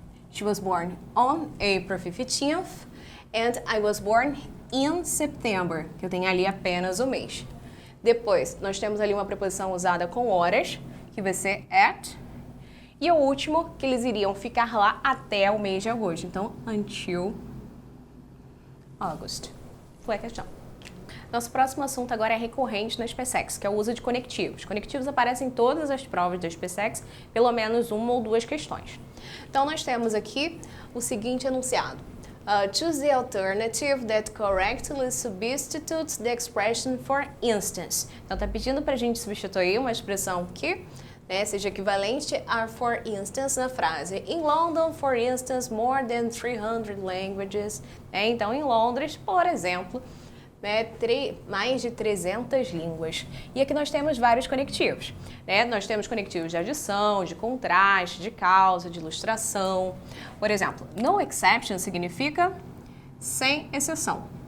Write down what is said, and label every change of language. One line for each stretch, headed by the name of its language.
English: She was born on April 15th and I was born in September,
Portuguese: que eu tenho ali apenas o mês. Depois, nós temos ali uma preposição usada com horas, que vai ser at. E o último, que eles iriam ficar lá até o mês de agosto. Então,
English: until August.
Portuguese: Foi a questão. Nosso próximo assunto agora é recorrente na SpaceX, que é o uso de conectivos. Conectivos aparecem em todas as provas da SpaceX, pelo menos uma ou duas questões. Então, nós temos aqui o seguinte enunciado.
English: Choose the alternative that correctly substitutes the expression for instance.
Portuguese: Então, está pedindo para a gente substituir uma expressão que seja equivalente a for instance na frase.
English: In London, for instance, more than 300 languages.
Portuguese: Então, em Londres, por exemplo, mais de 300 línguas. E aqui nós temos vários conectivos. Nós temos conectivos de adição, de contraste, de causa, de ilustração. Por exemplo, no exception significa sem exceção.